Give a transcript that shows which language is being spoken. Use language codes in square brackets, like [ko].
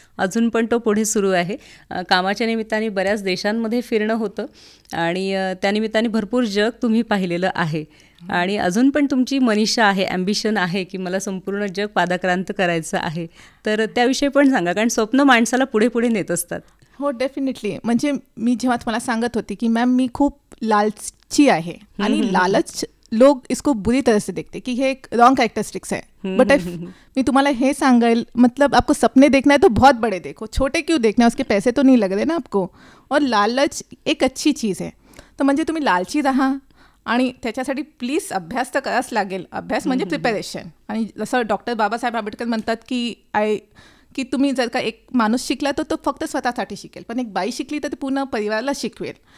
[mr] अजून पण तो पुढे सुरू आहे. कामाच्या निमित्ताने बऱ्याच देशांमध्ये फिरणं होतं आणि त्यानिमित्ताने भरपूर जग तुम्ही पाहिलेलं आहे आणि अजून पण तुमची मनीषा आहे, ॲम्बिशन आहे की मला संपूर्ण जग पादाक्रांत करायचं आहे. तर त्याविषयी पण सांगा, कारण स्वप्न माणसाला पुढे पुढे नेत असतात. हो, डेफिनेटली. म्हणजे मी जेव्हा तुम्हाला सांगत होती की मॅम मी खूप लालची आहे आणि [hi] लालच लोग इसको बुरी तरह से देखते कि हे एक रॉन्ग कैरेक्टरिस्टिक्स है. [mr] बट मी तुम्हाला हे सांगेल, [hi] मतलब आपको सपने देखना है तो बहुत बड़े देखो, छोटे क्यों देखना है, उसके पैसे तो नहीं लग रहे ना आपको. और लालच एक अच्छी चीज़ है. [mr] तर म्हणजे तुम्ही लालची राहा आणि त्याच्यासाठी प्लीज अभ्यास तर करावंच लागेल. अभ्यास म्हणजे प्रिपरेशन. आणि जसं डॉक्टर बाबासाहेब आंबेडकर म्हणतात की तुम्ही जर का एक माणूस शिकला तर तो फक्त स्वतःसाठी शिकेल, पण एक बाई शिकली तर ते पूर्ण परिवाराला शिकवेल.